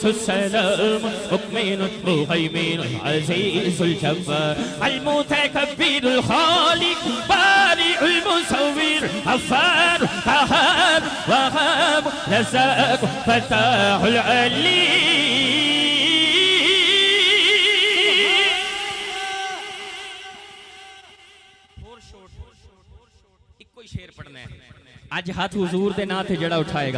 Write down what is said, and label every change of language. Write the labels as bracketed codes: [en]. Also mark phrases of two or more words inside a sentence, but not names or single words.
[ar] السلام المؤمن المهيمن العزيز الجبار المتكبر الخالق بارئ المصور غفار قهار وهاب رزاق فتاح العليم. [pa] ਇੱਕੋ ਹੀ ਸ਼ੇਅਰ ਪੜ੍ਹਨਾ ਹੈ ਅੱਜ ਹੱਥ ਹਜ਼ੂਰ ਦੇ ਨਾਮ ਤੇ ਜਿਹੜਾ ਉਠਾਏਗਾ